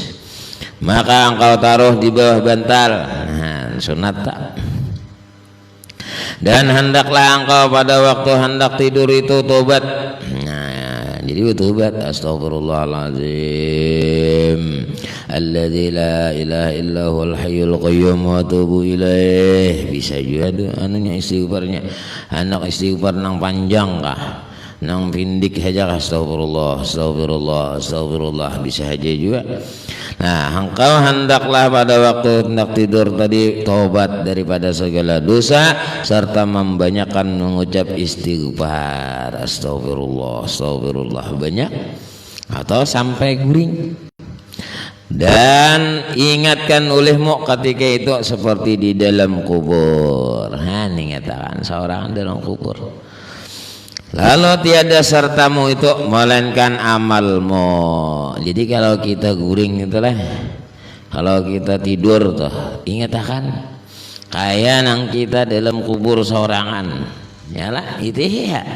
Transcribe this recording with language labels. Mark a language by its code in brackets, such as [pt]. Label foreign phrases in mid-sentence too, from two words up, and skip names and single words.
[id] Maka engkau taruh di bawah bantal. Sunat tak? Dan hendaklah engkau pada waktu hendak tidur itu tobat. Jadi tobat, [ar] أستغفر الله العظيم الذي لا إله إلا هو الحي القيوم وأتوب إليه. [id] Bisa juga tuh anunya istighfarnya. Anak istighfar nang panjang kah? Nang pindik saja [ar] أستغفر الله، أستغفر الله، أستغفر الله, [id] bisa aja juga. Nah, engkau hendaklah pada waktu hendak tidur tadi taubat daripada segala dosa serta membanyakkan mengucap istighfar, [ar] أستغفر الله، أستغفر الله [id] banyak atau sampai guring. Dan ingatkan olehmu ketika itu seperti di dalam kubur. Ingatakan seorang dalam kubur. Lalu tiada sertamu itu melainkan amalmu. Jadi kalau kita guring itulah, kalau kita tidur tuh ingatakan kayak nang kita dalam kubur sorangan, yalah itu ya.